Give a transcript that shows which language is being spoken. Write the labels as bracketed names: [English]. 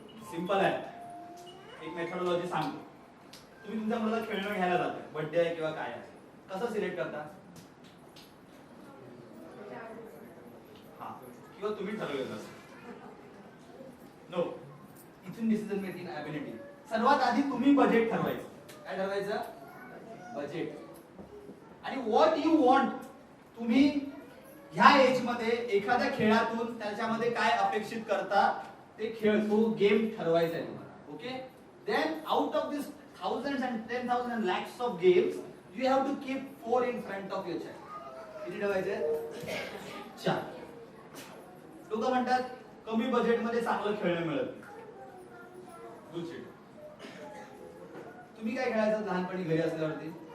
[Marathi] Simple आहे, एक methodology सांगतो। तुम्ही तुमच्या मुलाला खेळणं घ्यायला जाताय, बर्थडे आहे किंवा काय आहे, कसं सिलेक्ट करता? हा, किंवा तुम्ही ठरवलेलं असतं? नो, इथून डिसिजन मेकिंग ॲबिलिटी। सर्वात आधी तुम्ही बजेट ठरवायचं। काय ठरवायचं? बजेट। आणि [English] what you want, [Marathi] तुम्ही ह्या एज मध्ये एखाद्या खेळातून त्याच्यामध्ये काय अपेक्षित करता ते खेळ, तो गेम ठरवायचा आहे तुम्हाला। [English] Okay, then out of this thousands and 10,000 and lakhs of games, you have to keep 4 in front of your child. [Marathi] किती ठेवायचे? 4. लोक म्हणतात कमी बजेट मध्ये चांगलं खेळणं मिळत। बुलशिट। तुम्ही काय खेळायचं लहानपणी घरी असल्यावरती?